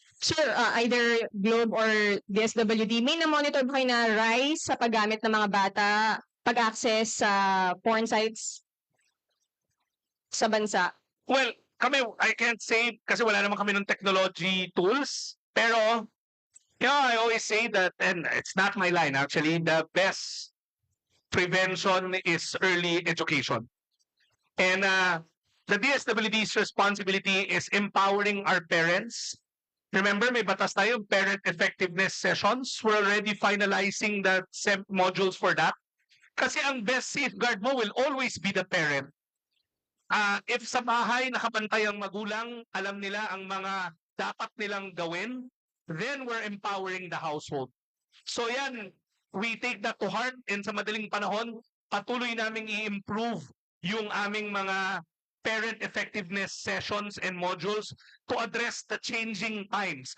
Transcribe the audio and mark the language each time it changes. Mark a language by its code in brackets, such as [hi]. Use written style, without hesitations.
[tl] Sir, either Globe or DSWD, may na-monitor ba kayo na rise sa paggamit ng mga bata, pag-access sa porn sites sa bansa? [en] Well, I can't say [tl] kasi wala naman kami ng [en] technology tools. Pero, I always say that, and it's not my line actually, the best prevention is early education. And the DSWD's responsibility is empowering our parents. Remember, [tl] may batas tayo, [en] parent effectiveness sessions. We're already finalizing the modules for that. [tl] Kasi ang [en] best safeguard mo will always be the parent. If [tl] sa bahay nakabantay ang magulang, alam nila ang mga dapat nilang gawin, [en] then we're empowering the household. So yan, we take that to heart and [tl] sa madaling panahon, patuloy naming i-improve yung aming mga [en] parent effectiveness sessions and modules to address the changing times.